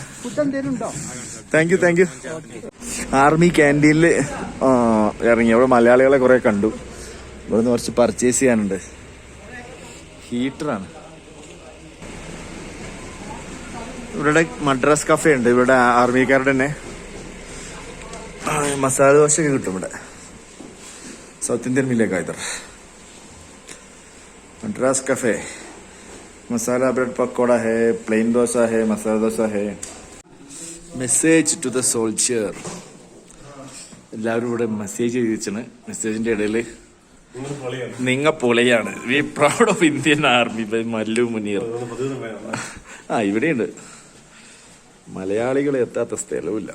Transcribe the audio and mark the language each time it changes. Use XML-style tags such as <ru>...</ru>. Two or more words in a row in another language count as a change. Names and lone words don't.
<en>thank you. army canteenil</en> <ml>ഇറങ്ങി. അവിടെ മലയാളികളെ കുറെ കണ്ടു. ഇവിടെ നിന്ന് കുറച്ച് പർച്ചേസ് ചെയ്യാനുണ്ട്. ഹീറ്ററാണ്. ഇവിടെ മദ്രാസ് കഫേ ഉണ്ട്. ഇവിടെ ആർമിക്കാരുടെ തന്നെ മസാല ദോശയൊക്കെ കിട്ടും.</ml> <hi>ഇവിടെ</hi> <en>South Indian</en> <hi>मिलेगा इधर. मद्रास कैफे. मसाला ब्रेड पकौड़ा है, प्लेन डोसा है, मसाला डोसा है.</hi> <en>message to the soldier.</en> <ml>എല്ലാവരും ഇവിടെ മെസ്സേജ് ചെയ്തിച്ചാണ്. മെസ്സേജിന്റെ ഇടയിൽ നിങ്ങ പൊളിയാണ്,</ml> <en>we proud of Indian Army by</en> <ml>മല്ലു മുനീർ. ഇവിടെയുണ്ട്. മലയാളികൾ എത്താത്ത സ്ഥലവുമില്ല.</ml>